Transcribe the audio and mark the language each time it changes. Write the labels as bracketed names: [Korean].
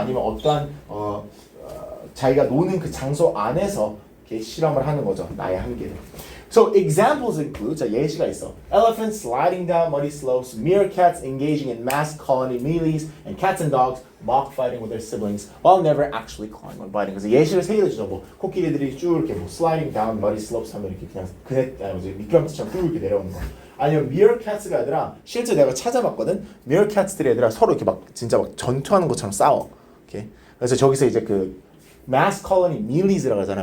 [Korean] 아니면 어떠한 자기가 노는 그 장소 안에서 이렇게 실험을 하는 거죠. 나의 한계를. [English] So examples include [Korean] 자 예시가 있어. [English] Elephants sliding down muddy slopes, meerkats engaging in mass colony melees, and cats and dogs mock fighting with their siblings while never actually clawing or biting. [Korean] 그래서 예시를 세 개를 주죠. 뭐 코끼리들이 쭉 이렇게 뭐 [English] sliding down muddy slopes [Korean] 하면 이렇게 그냥 미끄럼틀처럼 쭉 이렇게 내려오는 거. 아니면 meerkats가 아니라 실제 내가 찾아봤거든. meerkats들이 얘들아 서로 이렇게 막 진짜 막 전투하는 것처럼 싸워. 오케이. 그래서 저기서 이제 그 [English] mass colony melees [Korean] 라고 하잖아.